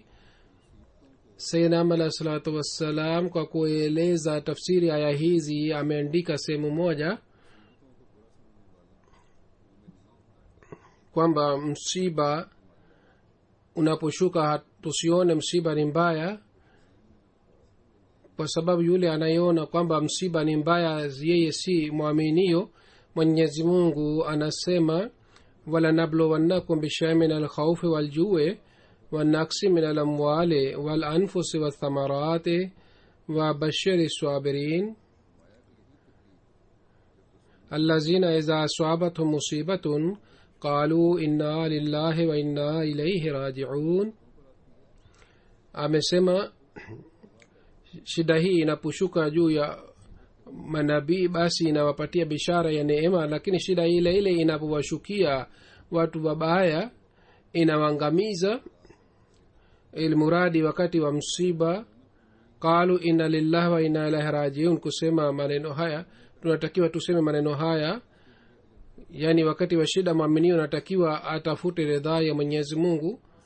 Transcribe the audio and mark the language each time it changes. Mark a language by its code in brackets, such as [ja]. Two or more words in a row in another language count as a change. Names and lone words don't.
[ar] سيدنا عليه الصلاة والسلام [sw] kwa kueleza tafsiri aya hizi ameandika sehemu moja kwamba msiba unaposhuka tusione msiba ni mbaya, kwa sababu yule anayeona kwamba msiba ni mbaya yeye si mwaminio. Mwenyezi Mungu anasema [ar] ولنبلونكم بشيء من الخوف والجوع, والنقص من الأموال والأنفس والثمرات وبشر الصابرين الذين إذا أصابتهم مصيبة قالوا إنا لله وإنا إليه راجعون. [sw] amesema shida hii inaposhuka juu ya manabii basi inawapatia bishara ya neema, lakini shida ile ile inapowashukia watu wabaya inawangamiza. Ilmuradi wakati wa msiba [ar] قالوا إنا لله وإنا إليه راجعون, [sw] kusema maneno haya tunatakiwa tuseme maneno haya, yani wakati wa shida muumini anatakiwa atafute ridhaa ya Mwenyezi Mungu.